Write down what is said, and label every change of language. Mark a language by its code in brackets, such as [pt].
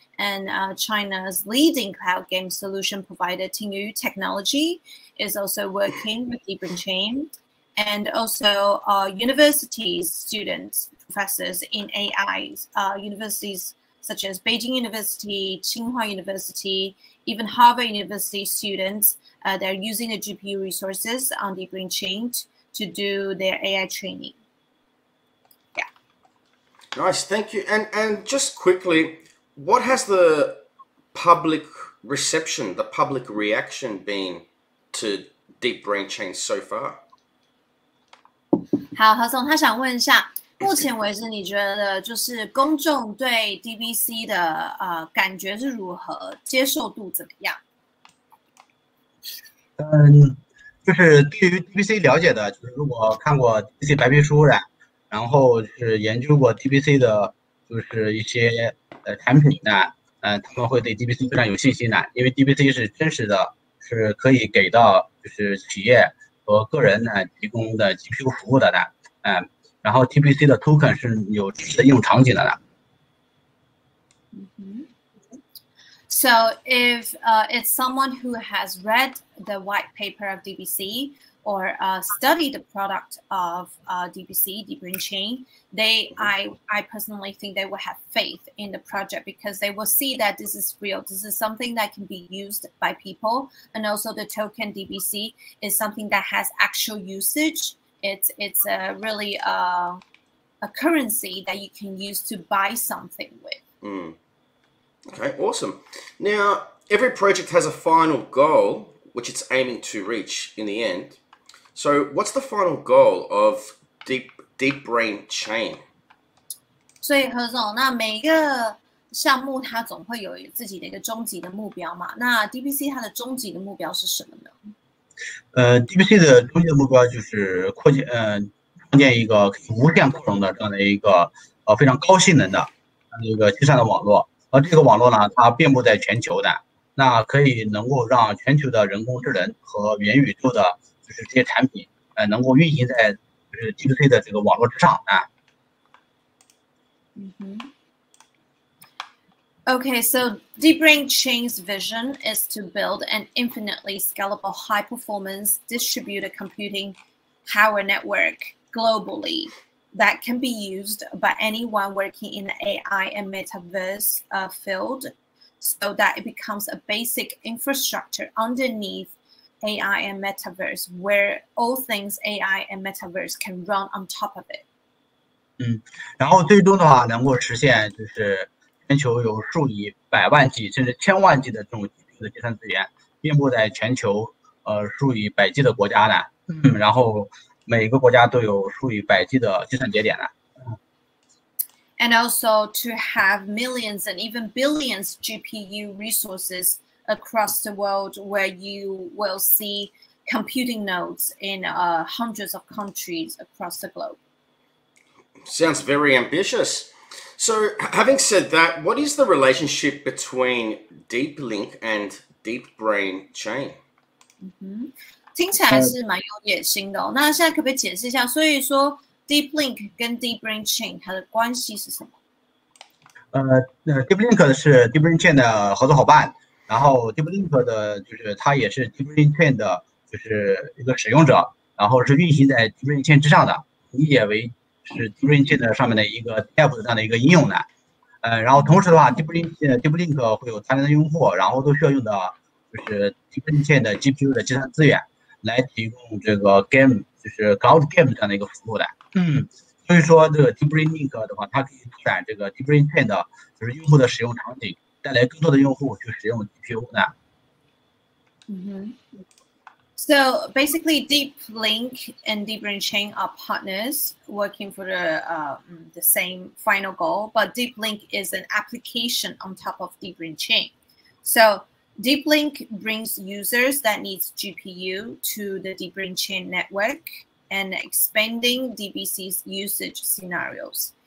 [en] and China's leading cloud game solution provider Tingyu Technology is also working with DeepBrain Chain, and also universities, students, professors in AI, universities such as Beijing University, Tsinghua University, even Harvard University students, they're using the GPU resources on DeepBrain Chain to do their AI training. Yeah. Nice, thank you. And just quickly, what has the public reception, the public reaction been to DeepBrain Chain so far? [zh] 好，何总，他想问一下，目前为止，你觉得就是公众对 DBC 的感觉是如何，接受度怎么样？就是对于 DBC 了解的，就是如果看过 DBC 白皮书的，然后是研究过 DBC 的，就是一些产品呢，他们会对 DBC 非常有信心的，因为 DBC 是真实的，是可以给到就是企业和个人呢提供的 GPU 服务的呢，然后 DBC 的 token 是有实时的应用场景的呢。 [en] So if it's someone who has read the white paper of DBC or studied the product of DBC, DeepBrain Chain, I personally think they will have faith in the project because they will see that this is real. This is something that can be used by people, and also the token DBC is something that has actual usage. It's really a currency that you can use to buy something with. Okay, awesome. Now, every project has a final goal, which it's aiming to reach in the end. So what's the final goal of DeepBrain Chain? [zh] 所以何总，那每一个项目它总会有自己的一个终极的目标嘛？那 DBC 它的终极的目标是什么呢？DBC 的终极的目标就是创建一个无限扩容的这样的一个非常高性能的一个计算的网络。这个网络呢，它遍布在全球的，那可以能够让全球的人工智能和元宇宙的，就是这些产品，能够运行在就是 DBC 的这个网络之上啊。 [en] Okay, so DeepBrain Chain's vision is to build an infinitely scalable, high-performance distributed computing power network globally that can be used by anyone working in the AI and metaverse field, so that it becomes a basic infrastructure underneath AI and metaverse, where all things AI and metaverse can run on top of it. [zh] 然后最终的话，能够实现就是全球有数以百万计甚至千万计的这种的计算资源，遍布在全球数以百计的国家呢，然后。每个国家都有数以百计的计算节点呢。 [en] And also to have millions and even billions GPU resources across the world, where you will see computing nodes in hundreds of countries across the globe. Sounds very ambitious. So, having said that, what is the relationship between Deeplink and DeepBrain Chain? [zh] 听起来是蛮有野心的哦。那现在可不可以解释一下？所以说 Deeplink 跟 DeepBrain Chain 它的关系是什么？Deeplink 是 DeepBrain Chain 的合作伙伴，然后 Deeplink 的就是它也是 DeepBrain Chain 的就是一个使用者，然后是运行在 DeepBrain Chain 之上的，理解为是 DeepBrain Chain 的上面的一个 App 的这样的一个应用的。然后同时的话 ，Deeplink 会有大量的用户，然后都需要用到就是 DeepBrain Chain 的 GPU 的计算资源。来提供这个 game 就是 cloud game 这样的一个服务的，所以说这个 DeepBrain Link 的话，它可以拓展这个 DeepBrain Chain 的就是用户的使用场景，带来更多的用户去使用 GPU 呢。 [en] So basically, Deeplink and DeepBrain Chain are partners working for the same final goal, but Deeplink is an application on top of DeepBrain Chain. So Deeplink brings users that needs GPU to the DeepBrain Chain network and expanding DBC's usage scenarios.